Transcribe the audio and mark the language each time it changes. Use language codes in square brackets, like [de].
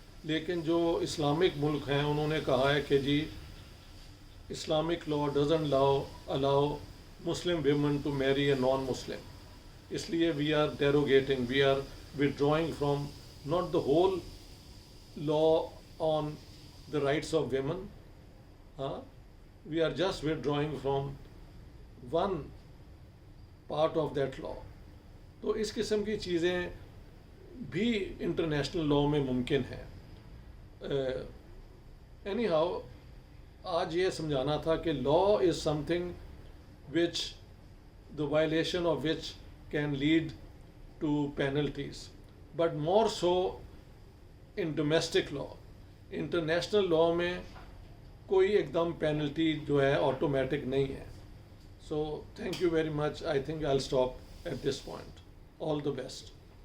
[ur] لیکن جو اسلامک ملک ہیں انہوں نے کہا ہے کہ جی [en] Islamic law doesn't allow Muslim women to marry a non Muslim. [ur] اس لیے [en] We are derogating, we are withdrawing from not the whole law on the rights of women, we are just withdrawing from one part of that law. [ur] تو اس قسم کی چیزیں بھی international law میں ممکن ہیں. [en] anyhow [ur] آج یہ سمجھانا تھا کہ [en] Law is something which the violation of which can lead to penalties, but more so in domestic law. [ur] International law میں کوئی ایک دم پینلٹی جو ہے آٹومیٹک نہیں ہے. [en] So thank you very much. I think I'll stop at this point. All the best.